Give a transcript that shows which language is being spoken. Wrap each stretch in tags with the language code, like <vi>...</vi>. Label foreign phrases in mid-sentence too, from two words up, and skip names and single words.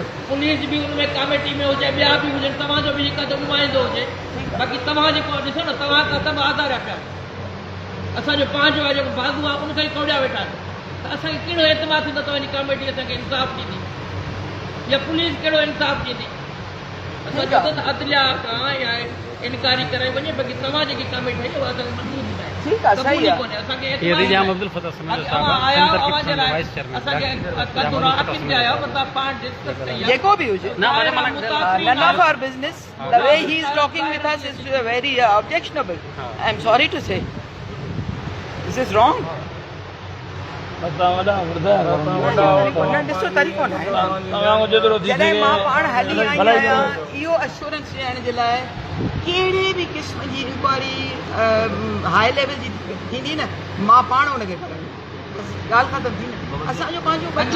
<sd>पुलिस बि उनमें कमेटी में हुजे ॿिया बि हुजनि तव्हांजो बि हिकु नुमाइंदो हुजे बाक़ी तव्हां जेको ॾिसो न तव्हां खां सभु आधार पिया असांजो पंहिंजो आहे जेको बागू आहे उनखे ई खोड़िया वेठा आहिनि त असांखे कहिड़ो एतमाद थींदो तव्हांजी कमेटी असांखे इंसाफ़ ॾींदी या पुलिस कहिड़ो इंसाफ़ ॾींदी असां चओ त अदलिया खां या इनकारी कराई वञे बाक़ी तव्हां जेकी कमेटी आहे उहा असांखे मंज़ूर थी आहे ठीकु आहे सही आहे जेको बि हुजे</sd> <en>none of our business the way he is talking with us is very objectionable I am sorry to say this is wrong</en> <sd>ॾिसो तरीक़ो न आहे जॾहिं मां पाण हली आई आहियां इहो एश्योरेंस ॾियण जे लाइ कहिड़े बि क़िस्म जी इंक्वायरी</sd> <en>high level</en> <sd>जी थींदी न मां पाण हुनखे करंदी ॻाल्हि ख़तमु थी न असांजो पंहिंजो बचो</sd>